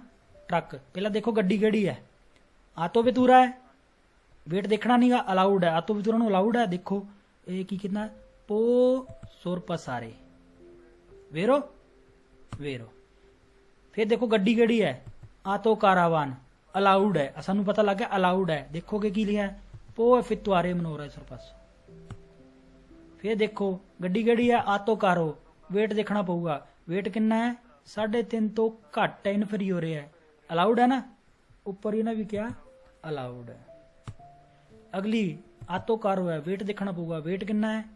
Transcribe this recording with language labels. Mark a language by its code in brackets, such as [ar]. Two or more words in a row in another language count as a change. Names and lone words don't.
[pa] ਟਰੱਕ ਪਹਿਲਾਂ ਦੇਖੋ, ਗੱਡੀ ਕਿਹੜੀ ਹੈ? ਆਟੋ ਵੇਤੂਰਾ ਹੈ, ਵੇਟ ਦੇਖਣਾ ਨਹੀਂਗਾ, ਅਲਾਉਡ ਹੈ। ਆਟੋ ਵੇਤੂਰਾ ਨੂੰ ਅਲਾਉਡ ਹੈ। ਦੇਖੋ ਇਹ ਕੀ ਕਿੰਨਾ, [it] può sorpassare vero. [pa] ਫਿਰ ਦੇਖੋ ਗੱਡੀ ਕਿਹੜੀ ਹੈ? ਆਟੋ ਕਾਰਾਵਾਨ, ਅਲਾਉਡ ਹੈ, ਸਾਨੂੰ ਪਤਾ ਲੱਗ ਗਿਆ ਅਲਾਉਡ ਹੈ। ਦੇਖੋਗੇ ਕੀ ਲਿਖਿਆ? [it] può effettuare manovra sorpasso. [pa] ਫਿਰ ਦੇਖੋ ਗੱਡੀ ਕਿਹੜੀ ਹੈ? ਆਟੋ ਕਾਰੋ, ਵੇਟ ਦੇਖਣਾ ਪਊਗਾ, ਵੇਟ ਕਿੰਨਾ ਹੈ? 3.5 ਤੋਂ ਘੱਟ ਹੈ, ਇਨਫੀਰੀਓਰ ਹੈ, ਅਲਾਉਡ ਹੈ ਨਾ। ਉੱਪਰ ਹੀ ਨਾ ਵੀ ਕਿਹਾ ਅਲਾਉਡ ਹੈ। ਅਗਲੀ ਆਟੋ ਕਾਰੋ ਹੈ, ਵੇਟ ਦੇਖਣਾ ਪਊਗਾ, ਵੇਟ ਕਿੰਨਾ ਹੈ?